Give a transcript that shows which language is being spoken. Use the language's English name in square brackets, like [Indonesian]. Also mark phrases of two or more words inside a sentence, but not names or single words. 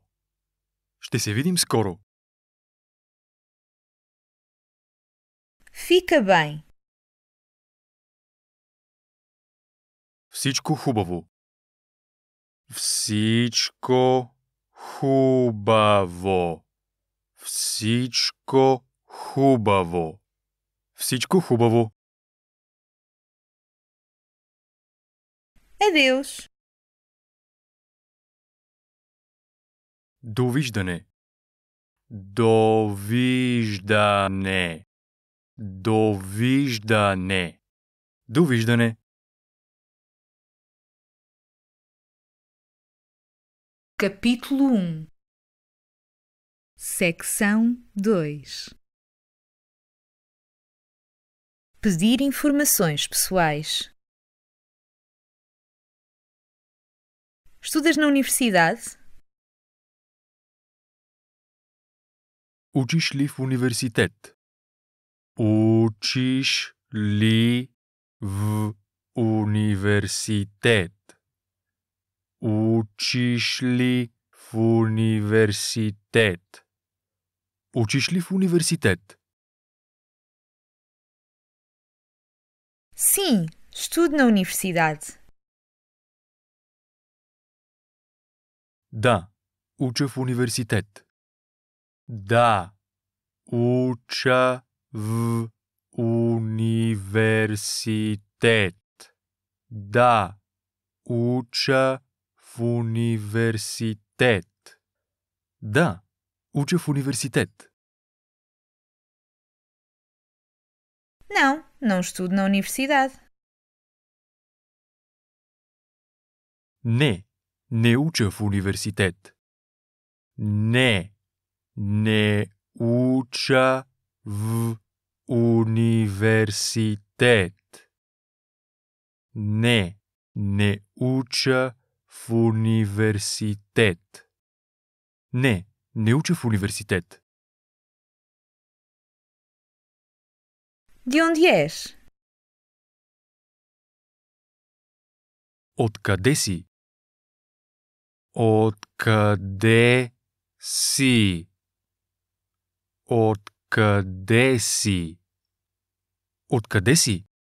[Bulgarian] Ще се видим скоро. [Portuguese] Fica bem. [Bulgarian] Всичко хубаво. Всичко хубаво. Всичко хубаво. Всичко хубаво. [Portuguese] Adeus. [Bulgarian] Довиждане. Довиждане. Довиждане. Довиждане. [Portuguese] Capítulo 1 Secção 2 Pedir informações pessoais. Estudas na universidade? [Bulgarian] Учиш ли в университет? Учиш ли в университет? Учиш ли в университет? Учиш ли в университет? [Portuguese] Sim, estudo na universidade. [Bulgarian] Да, уча в университет. Да, уча в университет. Да, уча в университет. Да, уча в университет. [Portuguese] Não, não estudo na universidade. [Bulgarian] Не, не уча в университет. Не, не уча в университет. Не, не уча в университет. Не, не уча в университет. [Portuguese] De onde és? [Bulgarian] Откъде си? Откъде си? Откъде си? Откъде си?